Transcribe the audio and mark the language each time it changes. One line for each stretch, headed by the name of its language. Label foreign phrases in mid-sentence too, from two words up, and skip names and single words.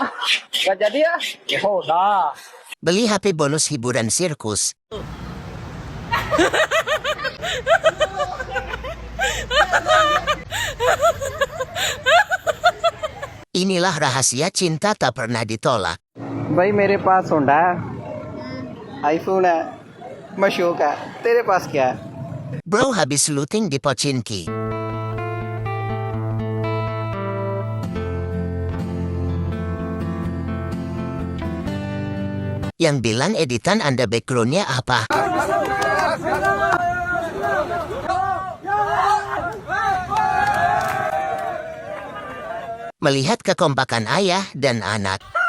Indonesian: Gak jadi ya? Ya udah. Beli HP bonus hiburan sirkus. Inilah rahasia cinta tak pernah ditolak.
Hindi: भाई मेरे पास होंडा आईफोन है मशहूर है तेरे पास क्या है
Indonesian: Bro habis looting di Pochinki. Yang bilang editan Anda backgroundnya apa? Melihat kekompakan ayah dan anak.